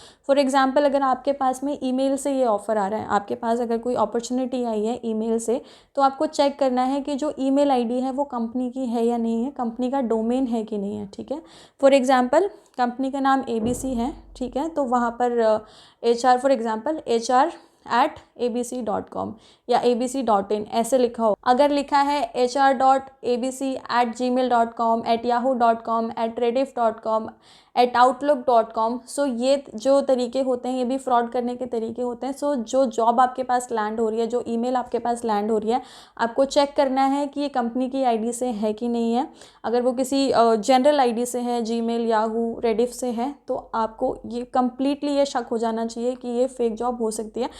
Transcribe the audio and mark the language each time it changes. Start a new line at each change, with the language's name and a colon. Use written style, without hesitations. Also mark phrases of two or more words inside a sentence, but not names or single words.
English: for example
Hindi: अगर आपके पास में ईमेल से ये ऑफ़र आ रहा है, आपके पास अगर कोई अपॉर्चुनिटी आई है ईमेल से, तो आपको चेक करना है कि जो
English: email ID
Hindi: है वो कंपनी की है या नहीं है, कंपनी का डोमेन है कि नहीं है। ठीक है,
English: for example
Hindi: कंपनी का नाम ABC है, ठीक है, तो वहाँ पर HR
English: for example
Hindi: HR@abc.com या abc.in ऐसे लिखा हो। अगर लिखा है HR.abc@gmail.com, @yahoo.com, @rediff.com, @outlook.com। सो ये जो तरीके होते हैं ये भी फ्रॉड करने के तरीके होते हैं। सो जो जॉब आपके पास लैंड हो रही है, जो ईमेल आपके पास लैंड हो रही है, आपको चेक करना है कि ये कंपनी की आईडी से है कि नहीं है। अगर वो किसी
English: general ID
Hindi: से है, जीमेल, याहू, रेडिफ से है, तो आपको ये कम्प्लीटली ये शक हो जाना चाहिए कि ये
English: fake job
Hindi: हो सकती है।